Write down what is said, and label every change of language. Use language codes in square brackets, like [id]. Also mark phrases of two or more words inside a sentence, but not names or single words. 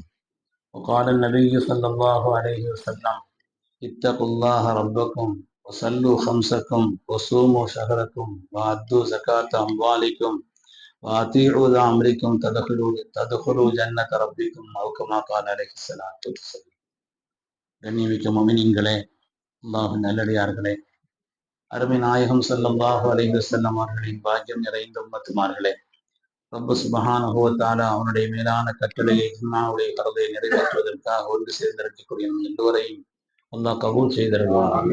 [ar] وقال النبي صلى الله عليه وسلم اتقوا الله ربكم وصلوا خمسكم وصوموا شهركم وأدوا زكاة أموالكم وأطيعوا ذا أمركم تدخلوا جنة ربكم أو كما قال عليه الصلاة والسلام. [ta] கண்ணியமிக்க முஃமினீன்களே, அல்லாஹ்வின் நல்லடியார்களே, அருமை நாயகம் [ar] صلى الله عليه وسلم [ta] அவர்களின் பாக்கியம் நிறைந்த உம்மத்துமார்களே, [ar] رب سبحانه وتعالى [ta] அவனுடைய மேலான கட்டளையை ஜும்ஆவுடைய கடமை நிறைவேற்றுவதற்காக ஒன்று சேர்ந்திருக்கக்கூடிய எல்லோரையும் அல்லாஹ் கபூல் செய்திருவார்.